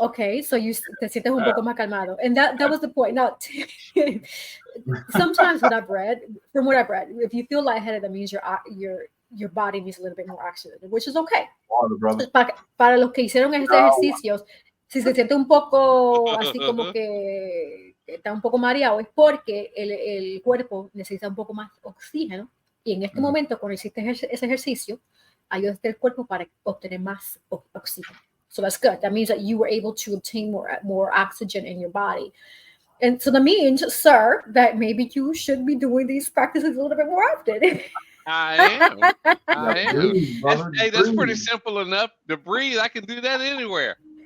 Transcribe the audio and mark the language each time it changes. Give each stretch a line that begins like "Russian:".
English: Okay, so you
Spanish: te sientes un poco más calmado.
English: And that was the point. Now, sometimes from what I've read, if you feel lightheaded, that means your body needs a little bit more oxygen, which is okay.
Spanish: Para los que hicieron este ejercicio, si se siente un poco así como que está un poco mareado, es porque el cuerpo necesita un poco más oxígeno. Y en este momento, cuando hiciste ese ejercicio, ayudaste al cuerpo para obtener más oxígeno.
English: So that's good. That means that you were able to obtain more oxygen in your body. And so that means, sir, that maybe you should be doing these practices a little bit more often. I am. That's pretty simple enough. To breathe, I can do that anywhere.